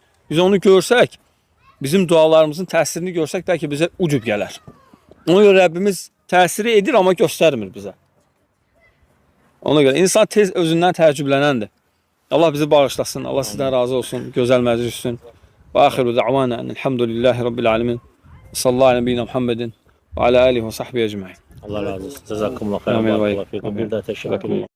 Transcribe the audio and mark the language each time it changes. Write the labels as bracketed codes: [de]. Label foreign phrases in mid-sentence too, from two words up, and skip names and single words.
[az] Biz onu görsək, bizim dualarımızın təsirini görsək, bəlkə bizə ucub gələr. Ona görə Rəbbimiz təsiri edir, amma göstərmir bizə. Ona görə insan tez özündən təəccüblənəndir. Allah bizi bağışlasın, Allah sizdən razı olsun, gözəl məclis etsin. [ar] وآخر دعوانا الحمد لله رب العالمين. صلى الله عليه وسلم محمد وعلى آله وصحبه أجمعين. [az] Allah razı olsun. [ar] جزاكم الله خيرا. [az] Bir də təşəkkür edirəm.